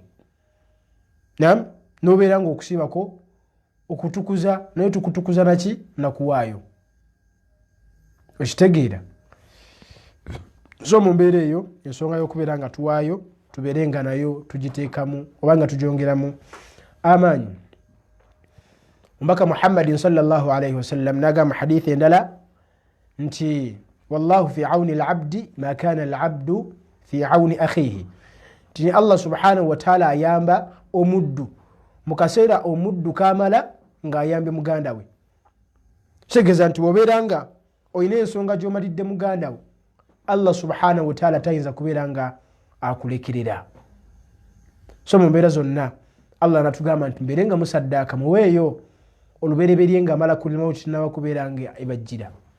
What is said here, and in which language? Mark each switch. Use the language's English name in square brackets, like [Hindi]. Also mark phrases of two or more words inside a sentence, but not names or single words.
[Ganda] Naam, n'obeera nga okusiiba kwo okutukuza, naye tukutukuza naki? Nakuwaayo. Okitegeera? So mu mbeera eyo ensonga y'okubeera nga tuwaayo tubeere nga nayo tugiteekamu oba nga tugyongeramu amaanyi. Omubaka Muhammadin [Arabic] صلى الله عليه وسلم [Ganda] n'agamba hadithi endala nti [Arabic] والله في عون العبد ما كان العبد في عون أخيه, [Ganda] nti Allah [Arabic] سبحانه وتعالى [Ganda] ayamba omuddu mu kaseera omuddu kamala ng'ayambye muganda we. Kitegeeza nti bw'obeera nga olina ensonga gy'omalidde muganda we, Allah [Arabic] سبحانه وتعالى [Ganda] tayinza kubeera nga akulekerera. So mu mbeera zonna Allah natugamba nti mbeere nga musaddaaka muweeyo olubereberye nga amala kulima kinaba kubeera nga ebajjira.